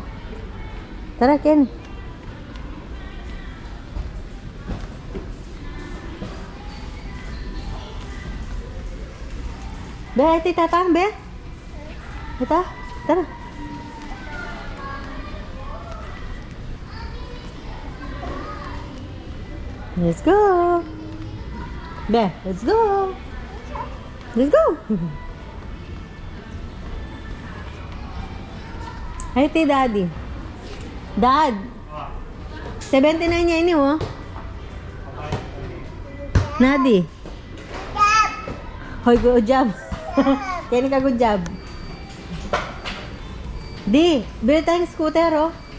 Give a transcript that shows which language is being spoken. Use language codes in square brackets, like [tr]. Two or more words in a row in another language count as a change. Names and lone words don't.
[ilo] Tara, Ken. Be, iti tatang, be. [tl] Ito, tara. [en] Let's go. Be, let's go. Let's go. [ilo] Ay, ti daddy. [tl] Dad. 79 niya ini, oh. [en] Nadi. Hoy, good job. [tl] Kaya ka [en] good job. [tl] Di, bili tayong scooter, oh.